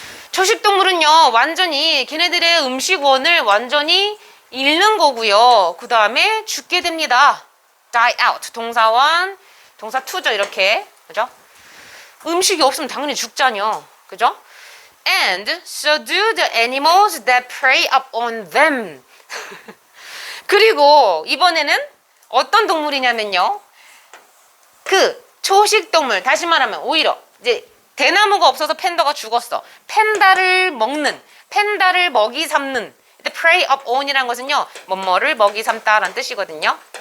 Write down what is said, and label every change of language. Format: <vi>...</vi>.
<ko>초식 동물은요 완전히 걔네들의 음식원을 완전히 잃는 거고요. 그 다음에 죽게 됩니다. die out 동사원 동사 to죠 이렇게 그죠? 음식이 없으면 당연히 죽잖요. 그죠?</ko> <en>And so do the animals that prey up on them.</en> <ko>그리고 이번에는 어떤 동물이냐면요. 그 초식 동물 다시 말하면 오히려 이제 대나무가 없어서 팬더가 죽었어. 팬다를 먹는, 팬다를 먹이 삼는. prey up on이라는 것은요, 뭐뭐를 먹이 삼다라는 뜻이거든요.</ko>